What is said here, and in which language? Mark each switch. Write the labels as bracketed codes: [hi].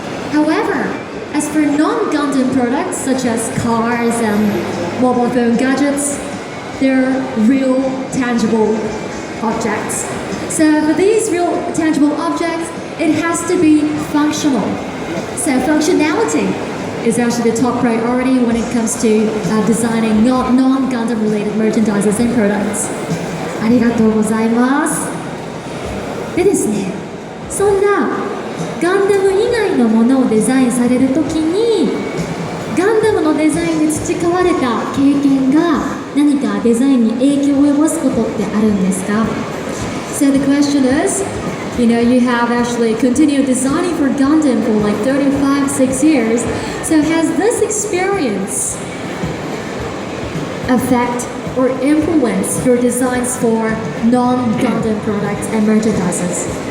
[en] However, as for non-Gundam products such as cars and mobile phone gadgets, they're real tangible objects. So for these real tangible objects, it has to be functional. So functionality is actually the top priority when it comes to designing non-Gundam related merchandises and products. [ja] ありがとうございます。でですね、そんなガンダム以外のものをデザインされるときに、ガンダムのデザインで培われた経験が何かデザインに影響を及ぼすことってあるんですか? [en] So the question is, you have actually continued designing for Gundam for like 6 years. So has this experience affect or influence your designs for non-Gundam products and merchandises?